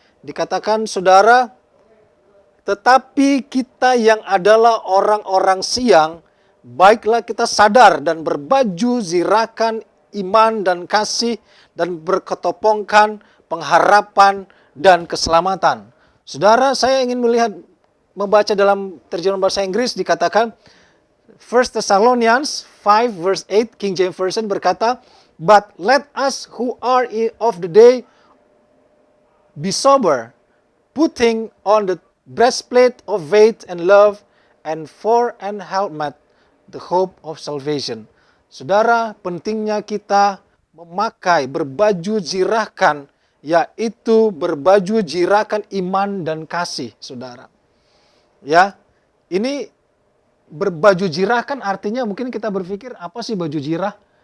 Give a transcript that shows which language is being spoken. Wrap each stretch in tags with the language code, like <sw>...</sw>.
<id>Dikatakan saudara, tetapi kita yang adalah orang-orang siang, baiklah kita sadar dan berbaju zirakan iman dan kasih dan berketopongkan pengharapan dan keselamatan. Saudara, saya ingin membaca dalam terjemahan bahasa Inggris. Dikatakan</id> <en>1 Thessalonians 5 verse 8 King James Version</en> <id>berkata,</id> <en>"But let us who are of the day be sober, putting on the breastplate of faith and love, and for an helmet the hope of salvation."</en> <id>Saudara, pentingnya kita memakai berbaju zirakan, yaitu berbaju zirakan iman dan kasih, saudara. Ya, ini berbaju jirah kan artinya mungkin kita berpikir apa sih baju jirah?</id>